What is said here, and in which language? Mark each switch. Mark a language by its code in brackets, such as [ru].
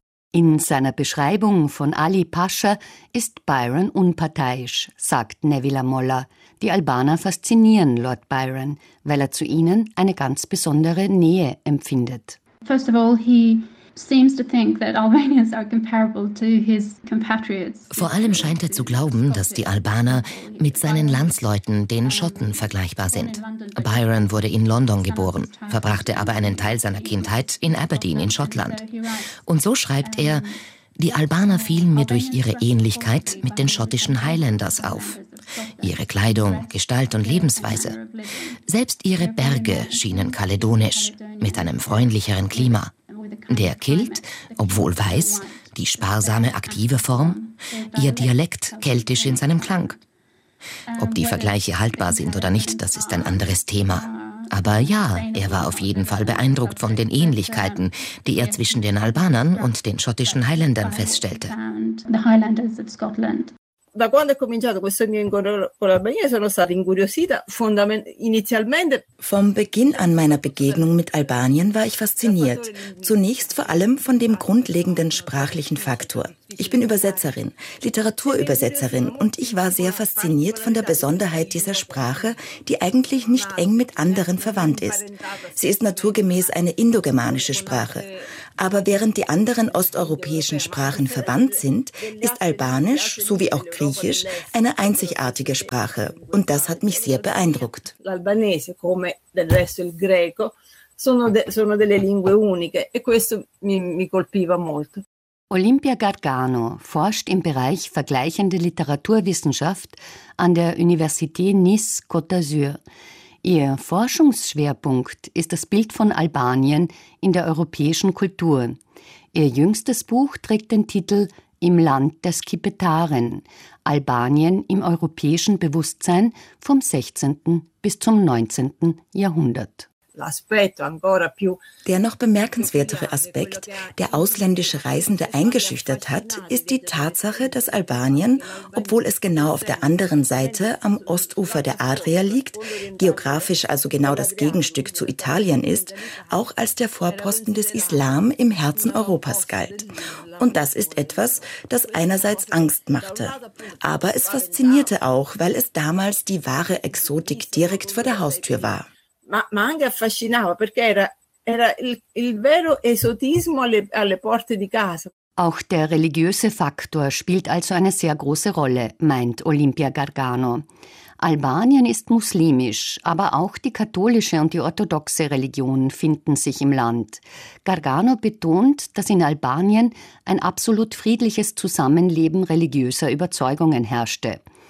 [de] In seiner Beschreibung von Ali Pascha ist Byron unparteiisch, sagt Nevila Moller. Die Albaner faszinieren Lord Byron, weil er zu ihnen eine ganz besondere Nähe empfindet. [en] First of all, he seems to think that Albanians are comparable to his compatriots. [de] Vor allem scheint er zu glauben, dass die Albaner mit seinen Landsleuten, den Schotten, vergleichbar sind. Byron wurde in London geboren, verbrachte aber einen Teil seiner Kindheit in Aberdeen in Schottland. Und so schreibt er, die Albaner fielen mir durch ihre Ähnlichkeit mit den schottischen Highlanders auf. Ihre Kleidung, Gestalt und Lebensweise. Selbst ihre Berge schienen kaledonisch, mit einem freundlicheren Klima. Der Kilt, obwohl weiß, die sparsame, aktive Form, ihr Dialekt keltisch in seinem Klang. Ob die Vergleiche haltbar sind oder nicht, das ist ein anderes Thema. Aber ja, er war auf jeden Fall beeindruckt von den Ähnlichkeiten, die er zwischen den Albanern und den schottischen Highlandern feststellte. [it] da quando è cominciato questo mio incontro con l'Albania sono stata incuriosita inizialmente. [de] Vom Beginn an meiner Begegnung mit Albanien war ich fasziniert. Zunächst vor allem von dem grundlegenden sprachlichen Faktor. Ich bin Übersetzerin, Literaturübersetzerin und ich war sehr fasziniert von der Besonderheit dieser Sprache, die eigentlich nicht eng mit anderen verwandt ist. Sie ist naturgemäß eine indogermanische Sprache. Aber während die anderen osteuropäischen Sprachen verwandt sind, ist Albanisch, so wie auch Griechisch, eine einzigartige Sprache. Und das hat mich sehr beeindruckt. [it] L'albanese, come del resto il greco, sono delle lingue uniche. E questo mi colpiva molto. [de] Olimpia Gargano forscht im Bereich vergleichende Literaturwissenschaft an der Université Nice Côte d'Azur. Ihr Forschungsschwerpunkt ist das Bild von Albanien in der europäischen Kultur. Ihr jüngstes Buch trägt den Titel »Im Land der Skipetaren – Albanien im europäischen Bewusstsein vom 16. bis zum 19. Jahrhundert«. Der noch bemerkenswertere Aspekt, der ausländische Reisende eingeschüchtert hat, ist die Tatsache, dass Albanien, obwohl es genau auf der anderen Seite am Ostufer der Adria liegt, geografisch also genau das Gegenstück zu Italien ist, auch als der Vorposten des Islam im Herzen Europas galt. Und das ist etwas, das einerseits Angst machte. Aber es faszinierte auch, weil es damals die wahre Exotik direkt vor der Haustür war. [it] Ma anche affascinava perché era il vero esotismo alle porte di casa. [de] Auch der religiöse Faktor spielt also eine sehr große Rolle, meint Olimpia Gargano. Albanien ist muslimisch, aber auch die katholische und die orthodoxe Religion finden sich im Land. Gargano betont, dass in Albanien ein absolut friedliches Zusammenleben religiöser Überzeugungen herrschte.